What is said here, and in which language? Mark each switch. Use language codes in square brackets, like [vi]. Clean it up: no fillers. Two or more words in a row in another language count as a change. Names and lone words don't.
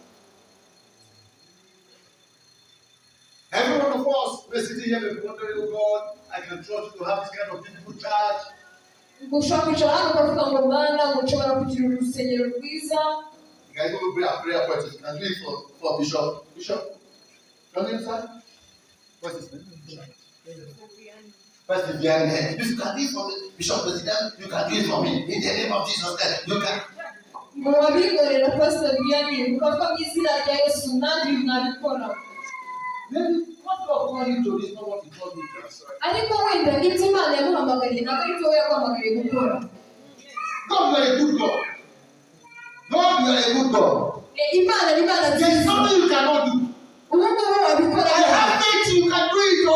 [en] Every one of us may sit here and be wondering, oh God, I can trust you to have this kind of beautiful church. [rw] Ushobora kwicara hano ukavuga ngo Mana ushobora kugira urusengero rwiza. [en] You can even pray a prayer point. You can do it for Bishop. Bishop, come inside. What's his name? Pastor Vianney. If you can do it for Bishop President, you can do it for me. In the name of Jesus Christ, you can. [rw] Ngo wabikorera Pastor Vianney ukava mu izina rya Yesu nanjye nabikora. [en] Maybe what God called you to is not what He called you to. [rw] Ariko wenda ibyo Imana yamuhamagariye ntabwo ari byo we yaguhamagariye gukora. [en] God, you are a good God. God, you are a good God. [rw] Imana ni Imana [en] There is [rw] nziza. [en] something you cannot do. [rw] Ubu ngubu wabikora. [en] I have faith you can do